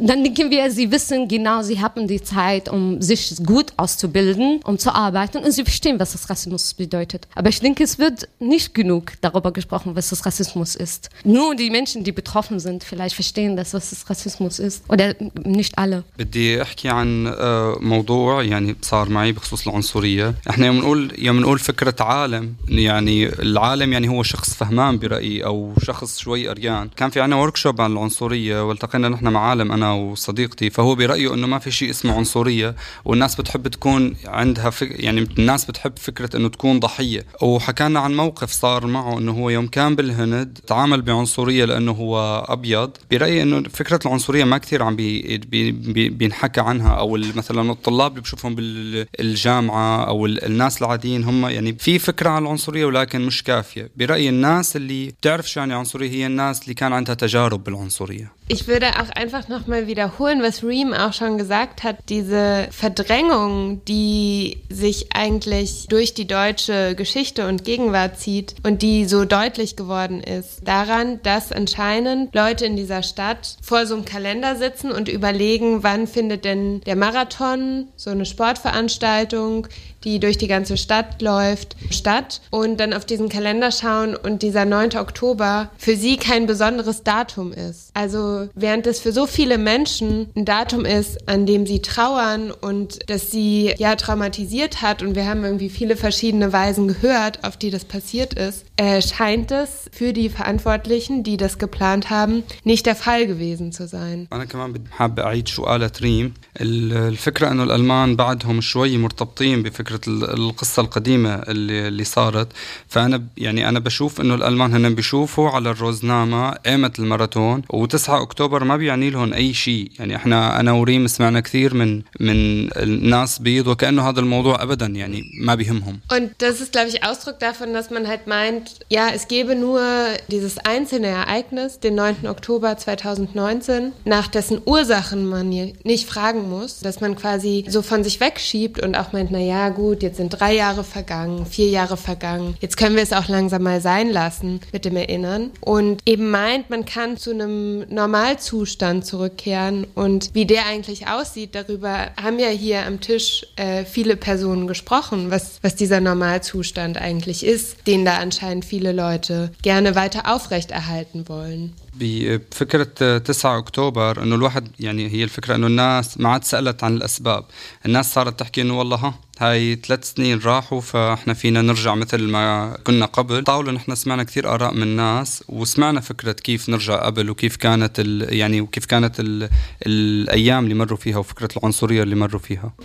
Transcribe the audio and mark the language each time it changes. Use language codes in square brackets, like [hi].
[de] Dann denken wir, sie wissen genau, sie haben die Zeit, um sich gut auszubilden, um zu arbeiten. Und sie verstehen, was das Rassismus bedeutet. Aber ich denke, es wird nicht genug darüber gesprochen, was das Rassismus ist. Nur die Menschen, die betroffen sind, vielleicht verstehen, das, was das Rassismus ist. Oder nicht alle. [ar] بدي احكي عن موضوع يعني صار معي بخصوص العنصرية. احنا يوم نقول فكرة عالم يعني العالم يعني هو شخص فهمان برأيي او شخص شوي أريان. كان في عنا وركشوب عن العنصرية والتقينا نحن مع عالم انا وصديقتي فهو برأيه انه ما في شيء اسمه عنصرية والناس بتحب تكون عندها يعني الناس بتحب فكرة انه تكون ضحية. وحكينا عن موقف صار معه انه هو يوم كان بالهند تعامل بعنصرية لانه هو ابيض. برأيي أنه فكرة العنصرية ما كثير عم بينحكى عنها أو مثلا الطلاب اللي بشوفهم بالجامعة أو الناس العاديين هم يعني في فكرة عن العنصرية ولكن مش كافية. برأيي الناس اللي بتعرف شو يعني عنصرية هي الناس اللي كان عندها تجارب بالعنصرية. [de] Ich würde auch einfach nochmal wiederholen, was Reem auch schon gesagt hat, diese Verdrängung, die sich eigentlich durch die deutsche Geschichte und Gegenwart zieht und die so deutlich geworden ist, daran, dass anscheinend Leute in dieser Stadt vor so einem Kalender sitzen und überlegen, wann findet denn der Marathon, so eine Sportveranstaltung, die durch die ganze Stadt läuft, statt und dann auf diesen Kalender schauen und dieser 9. Oktober für sie kein besonderes Datum ist. Also während es für so viele Menschen ein Datum ist, an dem sie trauern und das sie ja traumatisiert hat und wir haben irgendwie viele verschiedene Weisen gehört, auf die das passiert ist, scheint es für die Verantwortlichen, die das geplant haben, nicht der Fall gewesen zu sein. Ich kann auch noch mal sagen, [ar] الفكرة أنه الألمان بعدهم شوي مرتبطين بفكرة القصة القديمة اللي صارت فأنا يعني أنا بشوف أنه الألمان هنا بيشوفوا على الروزنامة قيمة الماراثون وتسعة أكتوبر ما بيعني لهم أي شيء يعني إحنا أنا وريم سمعنا كثير من الناس بيض وكأنه هذا الموضوع أبدا يعني ما بيهمهم [de] Und das ist glaube ich Ausdruck davon, dass man halt meint, ja es gäbe nur dieses einzelne Ereignis, den 9. Oktober 2019, nach dessen Ursachen man nicht fragt muss, dass man quasi so von sich wegschiebt und auch meint, naja gut, jetzt sind 3 Jahre vergangen, 4 Jahre vergangen, jetzt können wir es auch langsam mal sein lassen mit dem Erinnern und eben meint, man kann zu einem Normalzustand zurückkehren und wie der eigentlich aussieht, darüber haben ja hier am Tisch viele Personen gesprochen, was dieser Normalzustand eigentlich ist, den da anscheinend viele Leute gerne weiter aufrechterhalten wollen. [ar] بفكرة 9 أكتوبر أنه الواحد يعني هي الفكرة أنه الناس ما عاد سألت عن الأسباب الناس صارت تحكي أنه والله هاي 3 سنين راحوا فإحنا فينا نرجع مثل ما كنا قبل طاولة نحن سمعنا كثير آراء من الناس وسمعنا فكرة كيف نرجع قبل وكيف كانت يعني وكيف كانت الأيام اللي مروا فيها وفكرة العنصرية اللي مروا فيها